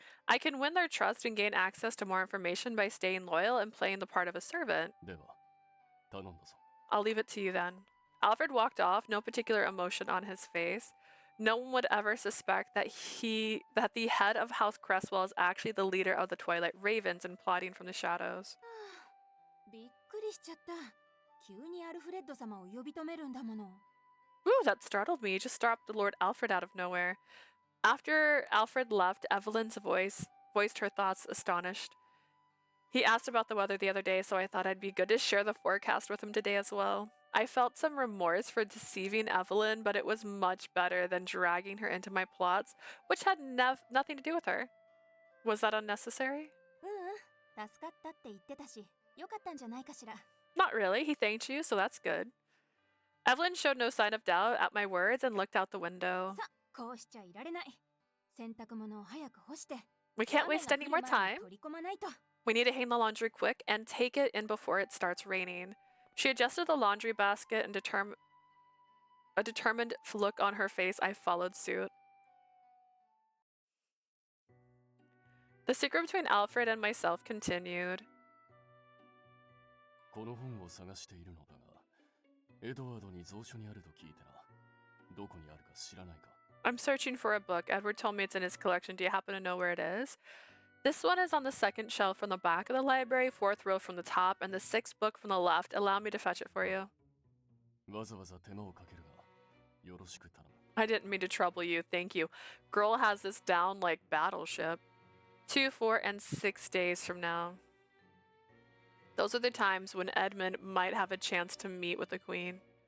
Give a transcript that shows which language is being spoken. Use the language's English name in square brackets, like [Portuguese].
[English] I can win their trust and gain access to more information by staying loyal and playing the part of a servant. I'll leave it to you then. Alfred walked off, no particular emotion on his face. No one would ever suspect that the head of House Creswell is actually the leader of the Twilight Ravens and plotting from the shadows. [Japanese] びっくりしちゃった。急にアルフレッド様を呼び止めるんだもの。 [English] Ooh, that startled me. You just dropped the Lord Alfred out of nowhere. After Alfred left, Evelyn's voice voiced her thoughts, astonished. He asked about the weather the other day, so I thought I'd be good to share the forecast with him today as well. I felt some remorse for deceiving Evelyn, but it was much better than dragging her into my plots, which had nothing to do with her. Was that unnecessary? [Japanese] 助かったって言ってたし、よかったんじゃないかしら。 [English] Not really. He thanked you, so that's good. Evelyn showed no sign of doubt at my words and looked out the window. [Japanese] さ、こうしちゃいられない。洗濯物を早く干して。 [English] We can't waste any more time. [Japanese] 取り込まないと。 [English] We need to hang the laundry quick and take it in before it starts raining. She adjusted the laundry basket and a determined look on her face. I followed suit. The secret between Alfred and myself continued. [Japanese] この本を探しているのだが、エドワードに蔵書にあると聞いてな。どこにあるか知らないか？ [English] I'm searching for a book. Edward told me it's in his collection. Do you happen to know where it is? This one is on the second shelf from the back of the library, fourth row from the top, and the sixth book from the left. Allow me to fetch it for you. [Japanese] わざわざ手間をかけるが、よろしく頼む。 [English] I didn't mean to trouble you. Thank you. Girl has this down like battleship. 2, 4, and 6 days from now. Those are the times when Edmund might have a chance to meet with the Queen.